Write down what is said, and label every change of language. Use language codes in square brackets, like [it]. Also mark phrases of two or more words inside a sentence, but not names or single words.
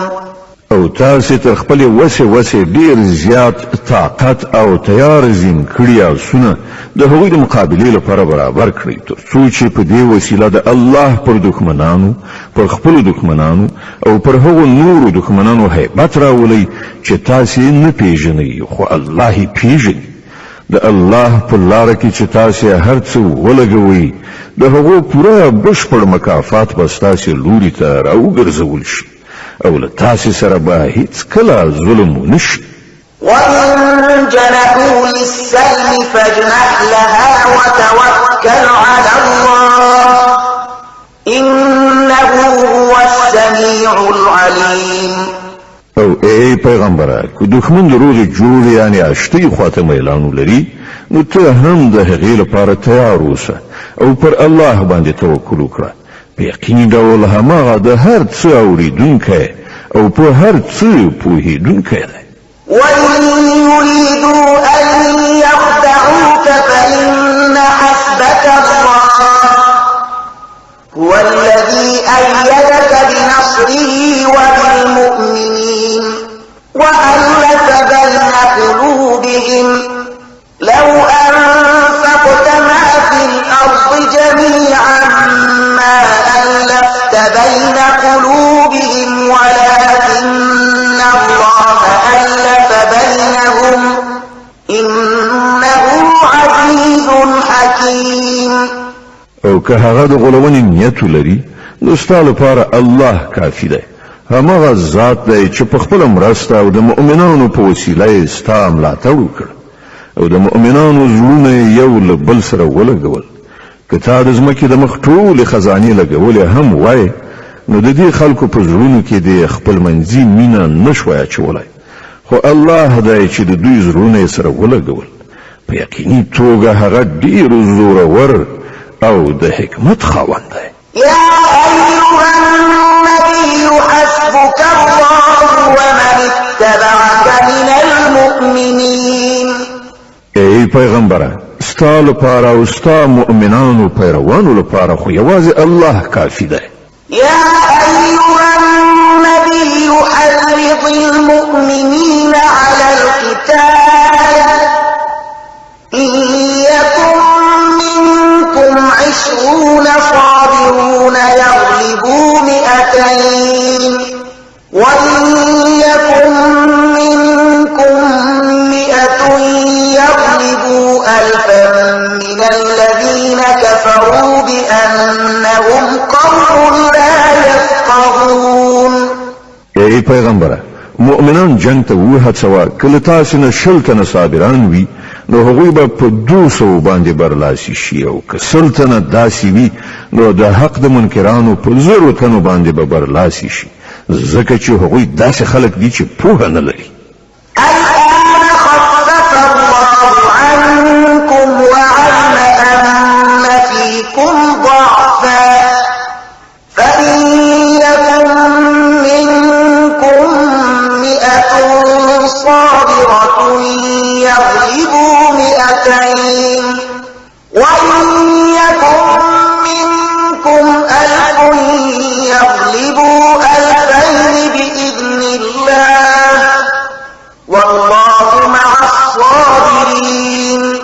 [ps] او تاسې تر خپلې وسې ډېر زیات طاقت او تیار زین کړي آسونه د هغوی د مقابلې لپاره برابر کړئ تر څو چې په دې وسیله د الله پر دښمنانو پر خپلو دښمنانو او پر هغو نورو دښمنانو هیبت راولئ چې تاسې نه پیژنئ خو الله یې پیژني. د الله په لاره کې چې تاسې هر څه ولګوئ د هغو پوره بشپړ مکافات به ستاسې لوري ته راوګرځول شي او له تاسې سره به هیڅ کله ظلم ونه شي. [ar] وإن جنحوا للسلم فاجنح لها وتوكل على الله إنه هو السميع العليم. [ps] او ای پیغمبره که دښمن د روغې جوړې یعنې اشتۍ خواته میلان ولري نو ته هم د هغې لپاره تیار اوسه او پر الله باندې توکل وکړه. په یقیني ډول هماغه د هر څه اورېدونکی او په هر څه پوهېدونکی دی. [ar] وإن يريدوا أن يخدعوك فإن حسبك الله هو الذي أيدك بنصره وبالمؤمنين وألف بين قلوبهم لو أنفقت ما في الأرض جميعا ما ألفت بين قلوبهم ولكن الله ألف بينهم إنه عزيز حكيم. [ps] او که هغه د غلونې نیت لري نو ستا لپاره الله کافي دی. هماغه ذات دی چې په خپله مرسته او د مؤمنانو په وسیله یې ستا ملاتړ وکړ او د مؤمنانو زړونه یو له بل سره ولګول که تا د ځمکې د مخ ټولې خزانې لګولې هم وای نو د دې خلکو په زړونو کې د خپل منځي مینه نشوای اچولی خو الله دی چې د دوی زړونه سره ولګول په یقیني توګه هغه ډیر زورور او د حکمت خاوند دی [ar] يا أيها النبي حسبك الله ومن اتبعك من المؤمنين [ps] ای پیغمبره ستا لپاره او ستا مؤمنانو پیروانو لپاره خو یوازې الله کافی دی [ar] يا أيها النبي حرض المؤمنين على القتال إن يكن منكم 20 صابرون يغلبوا 200 وإن يكن منكم 100 يغلبوا 1000 من الذين كفروا بأنهم قوم لا يفقهون [ps] ای پیغمبره مؤمنان جنگ ته وهڅوه کله تاسو نه شل تنه صابران وي نو هغوی به په 200 باندې برلاسي شي او که سل تنه داسې وي نو د حق د منکرانو په 0 تنو باندې به برلاسي شي ځکه چې هغوی داسې خلک دي چې پوهه نه لري [ar] الآن خفف الله عنكم وعلم أن فيكم ضعفا فإن يكن منكم 100 صابرة يغلبوا 200 وإن يكن منكم 1000 يغلبوا 2000 بإذن الله والله مع الصابرين